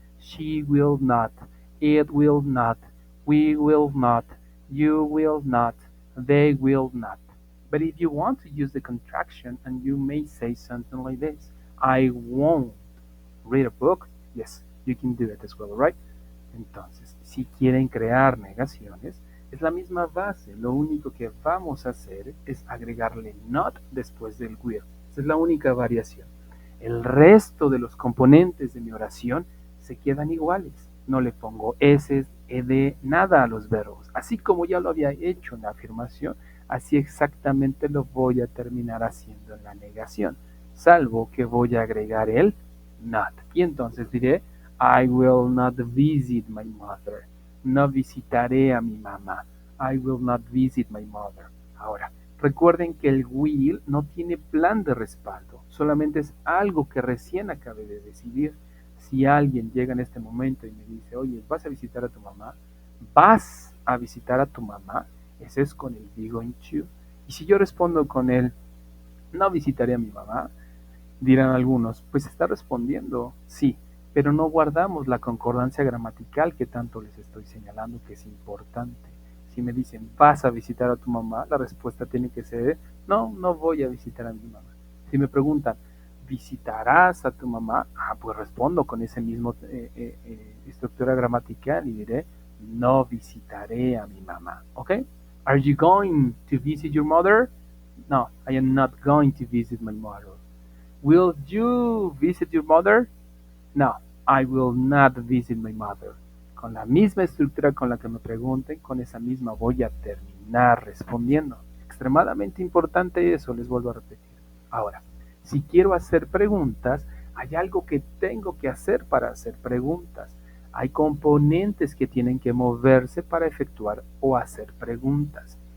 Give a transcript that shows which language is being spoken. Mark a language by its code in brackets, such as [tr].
[en] She will not. It will not. We will not. You will not. They will not. But if you want to use the contraction, and you may say something like this, I won't read a book. Yes, you can do it as well, right? [es] Entonces, si quieren crear negaciones, es la misma base. Lo único que vamos a hacer es agregarle not después del will. Esa es la única variación. El resto de los componentes de mi oración se quedan iguales. No le pongo s, ed, nada a los verbos. Así como ya lo había hecho en la afirmación, así exactamente lo voy a terminar haciendo en la negación. Salvo que voy a agregar el not. Y entonces diré, [en] I will not visit my mother. [es] No visitaré a mi mamá. [en] I will not visit my mother. [es] Ahora, recuerden que el will no tiene plan de respaldo, solamente es algo que recién acabé de decidir. Si alguien llega en este momento y me dice, oye, ¿vas a visitar a tu mamá? ¿Vas a visitar a tu mamá? Ese es con el be going to. Y si yo respondo con el no visitaré a mi mamá, dirán algunos, pues está respondiendo sí, pero no guardamos la concordancia gramatical que tanto les estoy señalando que es importante. Si me dicen, ¿vas a visitar a tu mamá? La respuesta tiene que ser, no, no voy a visitar a mi mamá. Si me preguntan, ¿visitarás a tu mamá? Pues respondo con ese mismo estructura gramatical y diré, no visitaré a mi mamá. ¿Ok? [en] Are you going to visit your mother? No, I am not going to visit my mother. Will you visit your mother? No, I will not visit my mother. [es] Con la misma estructura con la que me pregunten, con esa misma voy a terminar respondiendo. Extremadamente importante eso, les vuelvo a repetir. Ahora, si quiero hacer preguntas, hay algo que tengo que hacer para hacer preguntas. Hay componentes que tienen que moverse para efectuar o hacer preguntas.